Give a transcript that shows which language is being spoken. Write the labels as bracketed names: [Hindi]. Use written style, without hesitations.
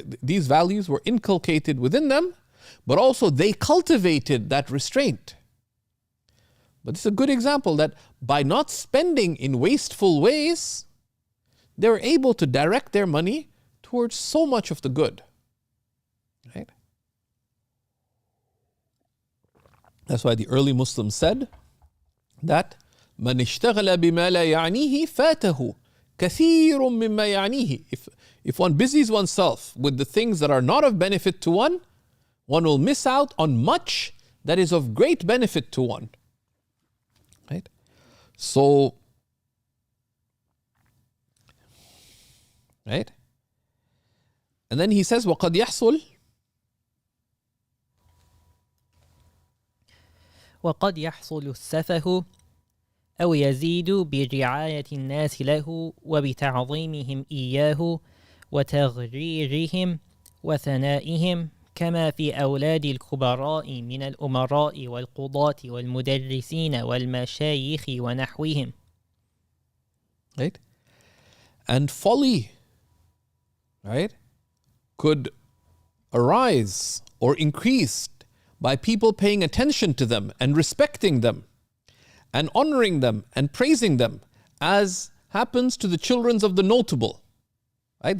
[English] These values were inculcated within them, but also they cultivated that restraint. But it's a good example that by not spending in wasteful ways, they were able to direct their money towards so much of the good. Right? That's why the early Muslims said that [Arabic] من اشتغل بما لا يعنيه فاته كثير مما يعنيه. [English] If one busies oneself with the things that are not of benefit to one will miss out on much that is of great benefit to one. Right? So, right? And then he says, [Arabic] وَقَدْ يَحْصُلْ السفه أو يزيد برعاية الناس له وبتعظيمهم إياه وتغريرهم وثنائهم كما في أولاد الكبراء من الأمراء والقضاة والمدرسين والمشايخ ونحوهم. [English] Right? And folly, right, could arise or increase by people paying attention to them and respecting them and honoring them and praising them, as happens to the children of the notable. Right?